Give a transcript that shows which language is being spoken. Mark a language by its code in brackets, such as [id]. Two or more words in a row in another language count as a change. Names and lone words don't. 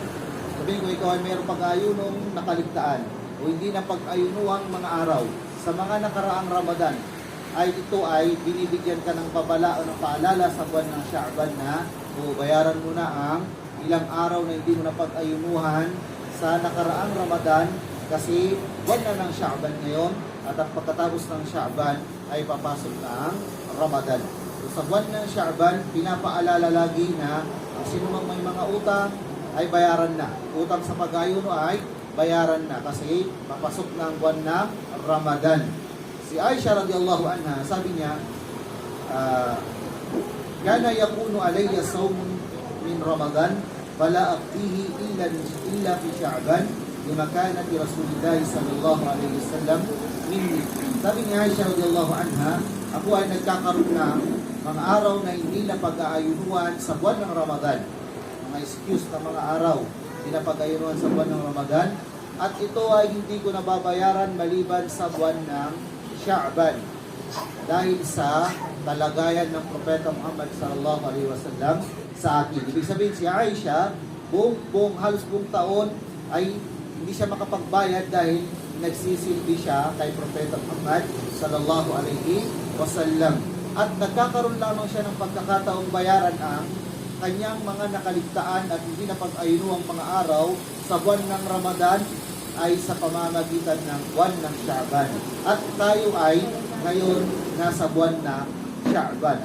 [tl] Sabihin ko, ikaw ay mayroong pag-aayunong nakaligtaan o hindi na pag-ayunuang mga araw sa mga nakaraang Ramadan, ay ito ay binibigyan ka ng babala o ng paalala sa buwan ng Sha'ban na So, bayaran mo na ang ilang araw na hindi mo napag-ayunuhan sa nakaraang Ramadan kasi buwan na ng Sha'ban ngayon at ang pagkatapos ng Sha'ban ay papasok na ang Ramadan. So, sa buwan ng Sha'ban, pinapaalala lagi na ang sinumang may mga utang ay bayaran na. Utang sa pag-ayuno ay bayaran na kasi papasok na ang buwan ng Ramadan. Si Aisha [ar] رضي الله عنها, [tl] sabi niya, [ar] كان يكون عليّ صوم من رمضان فلا أقضيه إلا في شعبان لمكانة رسول الله صلى الله عليه وسلم مني. [tl] Sabi ni Aisha [ar] رضي الله عنها, [tl] ako ay nagkakaroon ng mga araw na hindi na pag-aayunuan sa buwan ng Ramadan. Mga excuse na mga araw hindi na pag-aayunuan sa buwan ng Ramadan at ito ay hindi ko nababayaran maliban sa buwan ng Sha'ban dahil sa talagayan ng Propeta Muhammad [ar] صلى الله عليه وسلم [tl] sa akin. Ibig sabihin si Aisha, halos buong taon ay hindi siya makapagbayad dahil nagsisilbi siya kay Propeta Muhammad [ar] صلى الله عليه وسلم. [tl] At nagkakaroon lamang siya ng pagkakataong bayaran ang kanyang mga nakaligtaan at hindi na pag-ayunuang mga araw sa buwan ng Ramadan ay sa pamamagitan ng buwan ng Sha'ban. At tayo ay ngayon nasa buwan na Sha'ban.